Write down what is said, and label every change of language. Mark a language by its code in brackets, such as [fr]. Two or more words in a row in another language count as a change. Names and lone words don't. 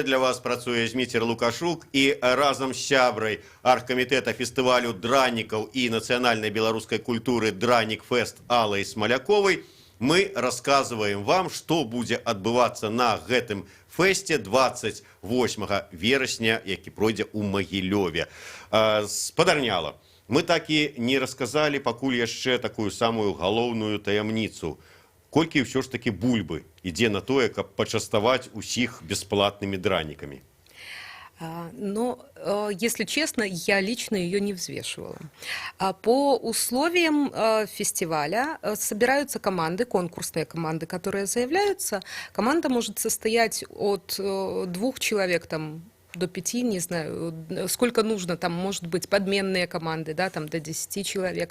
[be] Для вас працуе Зміцер Лукашук і разам з сябрай аргкамітэта фестывалю дранікаў і нацыянальнай беларускай культуры Дранік Фест Алай Смаляковай мы расказваем вам, што будзе адбывацца на гэтым фэсце 28 верасня, які пройдзе ў Магілёве. Спадарняла. Мы так і не расказалі пакуль яшчэ такую самую галоўную таямніцу. Колькі ўсё ж такі бульбы ідзе на тое, каб пачаставаць усіх бесплатнымі дранікамі? [ru] Но, если честно, я лично ее не взвешивала. По условиям фестиваля собираются команды, конкурсные команды, которые заявляются. Команда может состоять от 2 человек, там, до 5, не знаю, сколько нужно, там, может быть, подменные команды, да, там, до 10 человек.